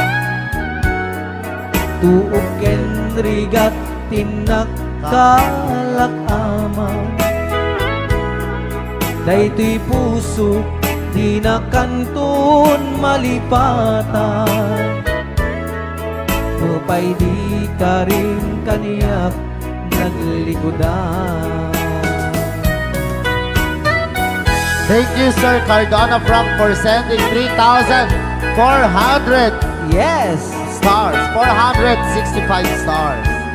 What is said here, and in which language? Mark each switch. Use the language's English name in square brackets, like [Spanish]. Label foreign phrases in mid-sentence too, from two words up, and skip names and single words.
[Iloko] Tuok ken rigat tinakkalak amang. Daytoy puso di na kanton malipatan. Upay di ka rin kaniyak naglikodan. [English] Thank you, Sir Cardona Frank, for sending 3,400 Yes! stars. 465 stars.